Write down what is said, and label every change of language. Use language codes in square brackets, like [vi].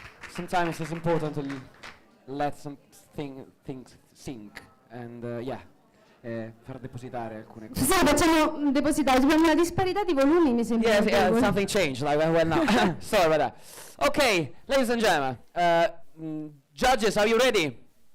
[en] Sometimes it's important to let things sink and [it] far depositare alcune cose. sì, facciamo depositare, abbiamo una disparità di volumi, mi sembra. [en] Yes, yeah, [it] notevole. [en] something changed. Like well, now. Sorry about that. Okay, ladies and gentlemen, judges, are you ready?